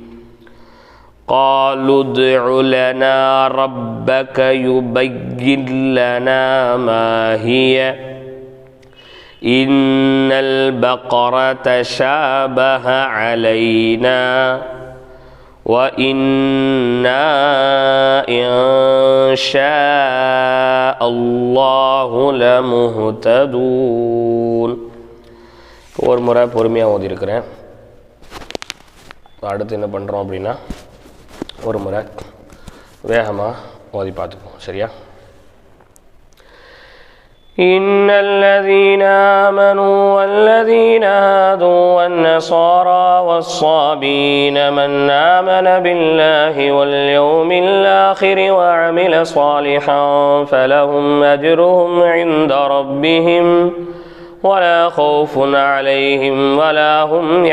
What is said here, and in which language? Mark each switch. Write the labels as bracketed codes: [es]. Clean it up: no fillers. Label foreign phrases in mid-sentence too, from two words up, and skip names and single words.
[ar] قالوا ادع لنا ربك يبين لنا ما هي إن البقرة شابه علينا وإنا إن شاء الله لمهتدون. [ta] ஒரு முறை பொறுமையாக ஓதியிருக்கிறேன். அடுத்து என்ன பண்ணுறோம் அப்படின்னா ஒரு முறை வேகமாக ஓதி பார்த்துப்போம். சரியா? [ar] إن الذين آمنوا والذين هادوا والنصارى والصابين من آمن بالله واليوم الآخر وعمل صالحا فلهم أجرهم عند ربهم ولا خوف عليهم ولا هم